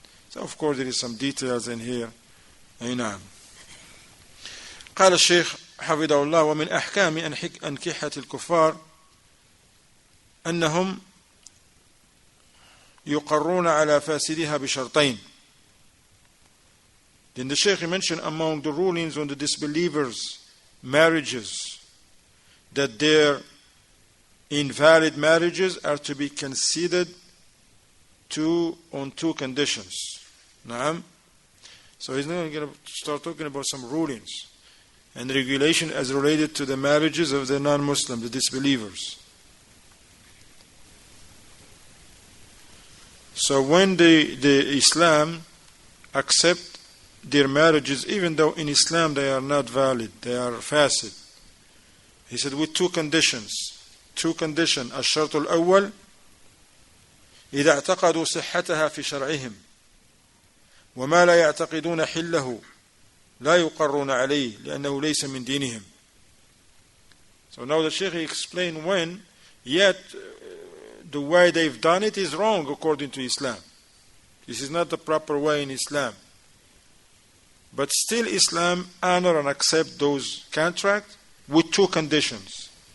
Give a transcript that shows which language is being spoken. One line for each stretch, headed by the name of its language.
English: So of course there is some details in here.
Arabic: نعم. قال الشيخ حفظه الله: ومن أحكام أنكحة الكفار أنهم يقرون على فاسدها بشرطين.
English: Then the Shaykh mentioned among the rulings on the disbelievers' marriages that their invalid marriages are to be considered on two conditions. Naam. So he's now going to start talking about some rulings and regulation as related to the marriages of the non-Muslim, the disbelievers. So when the Islam accept their marriages, even though in Islam they are not valid, they are fasid, he said with two conditions.
Arabic: الشرط الأول إذا اعتقدوا صحتها في شرعهم وما لا يعتقدون حله لا يقرون عليه لأنه ليس من دينهم.
English: So now the Shaykh explained when, yet the way they've done it is wrong according to Islam. This is not the proper way in Islam. But still Islam honor and accept those contracts with two conditions.